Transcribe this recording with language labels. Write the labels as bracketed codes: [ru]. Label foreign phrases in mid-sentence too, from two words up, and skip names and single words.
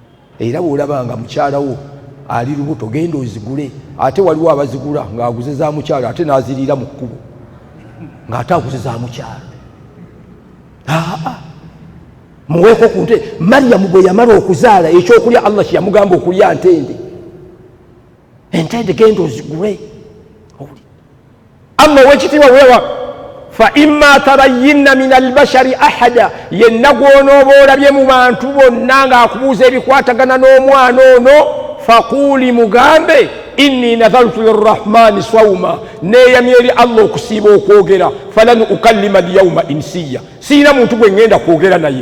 [lg] Era bw'olabanga mukyala wo ali lubuto genda ozigule ate waliwo abazigula ng'aguze za mukyalo ate n'aziriira mu kkubo ng'ate aguze za mukyalo. Muweeko ku nte. Maryamu bwe yamala okuzaala ekyokulya Allah kye yamugamba okulya ntende, entende genda ozigule. Allah ow'ekitiibwa weewa [ar] fa imma tarayyinna min albashari ahada, [lg] yenna gw'onooba olabye mu bantu bonna ng'akubuuza ebikwatagana n'omwana ono, faquuli mugambe [ar] inni nadhartu lirrahmani swawma, [lg] neeyamya eri Allah okusiiba okwogera, [ar] falan ukallima alyawma insiya, [lg] siina muntu gwe ngenda kwogera naye.